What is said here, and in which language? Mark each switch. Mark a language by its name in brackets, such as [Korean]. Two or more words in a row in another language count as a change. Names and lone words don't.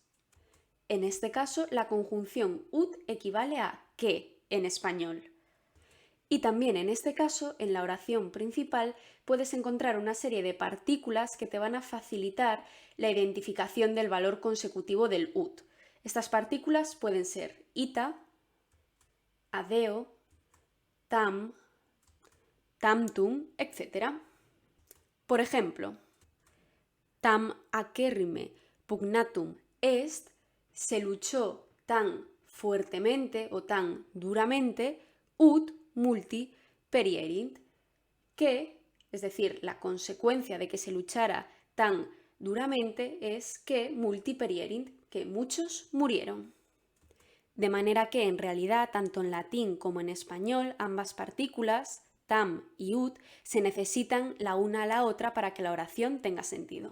[Spanish] En este caso, la conjunción ut equivale a que en español. Y también en este caso, en la oración principal, puedes encontrar una serie de partículas que te van a facilitar la identificación del valor consecutivo del ut. Estas partículas pueden ser [Latin] ita, adeo, tam, tamtum, [Spanish] etc. Por ejemplo, [Latin] tam acerrime pugnatum est, [Spanish] se luchó tan fuertemente o tan duramente, [Latin] ut multi perierint, [Spanish] que, es decir, la consecuencia de que se luchara tan duramente es que [Latin] multi perierint, [Spanish] que muchos murieron. De manera que en realidad, tanto en latín como en español, ambas partículas, tam y ut, se necesitan la una a la otra para que la oración tenga sentido.